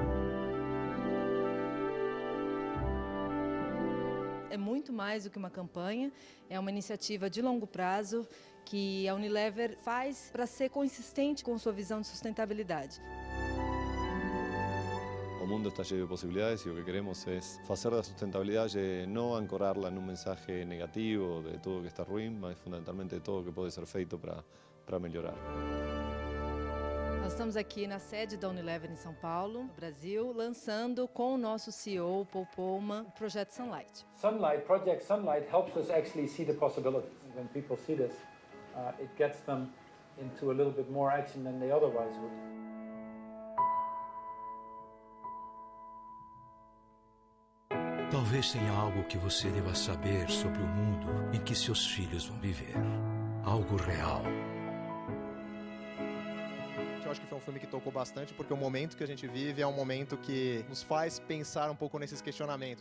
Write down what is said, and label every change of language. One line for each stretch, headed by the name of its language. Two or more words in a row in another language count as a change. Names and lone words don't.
Portuguese: É muito mais do que uma campanha, é uma iniciativa de longo prazo que a Unilever faz para ser consistente com sua visão de sustentabilidade. O mundo está cheio de possibilidades
Spanish: y lo que queremos es hacer la sustentabilidad no ancorarla en un mensaje negativo de todo que está ruim,
Portuguese: mas fundamentalmente de todo que pode ser feito para melhorar. Nós estamos aqui na sede da Unilever em São Paulo, no Brasil, lançando com o nosso CEO, Paul Polman, o projeto Sunlight.
English: Project Sunlight helps us actually see the possibilities. When people see this, it gets them into a little bit more action than they otherwise would.
Portuguese: Talvez tenha algo que você deva saber sobre o mundo em que seus filhos vão viver. Algo real. Eu acho que foi um filme que tocou bastante, porque o momento que a gente vive é um momento que nos faz pensar um pouco nesses questionamentos.